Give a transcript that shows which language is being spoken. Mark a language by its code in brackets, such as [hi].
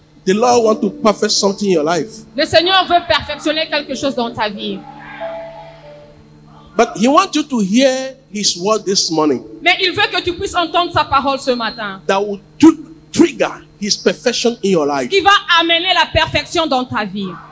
[en] the Lord wants to perfect something in your life. [fr] le Seigneur veut perfectionner quelque chose dans ta vie. [en] But he wants you to hear his word this morning [fr] Mais il veut que tu puisses entendre sa parole ce matin. [en] that will trigger his perfection in your life. [fr] Qui va amener la perfection dans ta vie.